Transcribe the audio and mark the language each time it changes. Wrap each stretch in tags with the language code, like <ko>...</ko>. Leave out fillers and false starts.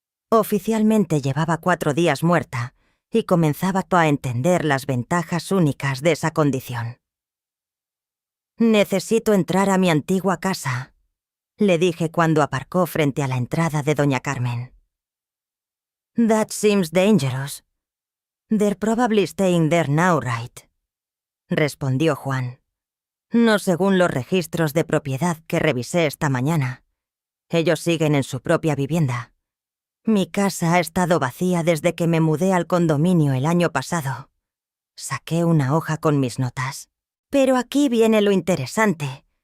<es>Oficialmente llevaba 4 días muerta y comenzaba a entender las ventajas únicas de esa condición. «Necesito entrar a mi antigua casa», le dije cuando aparcó frente a la entrada de doña Carmen.</es> <en>«That seems dangerous. They're probably staying there now, right?»,</en> <es>respondió Juan. «No según los registros de propiedad que revisé esta mañana. Ellos siguen en su propia vivienda. Mi casa ha estado vacía desde que me mudé al condominio el año pasado». Saqué una hoja con mis notas. «Pero aquí viene lo interesante.</es>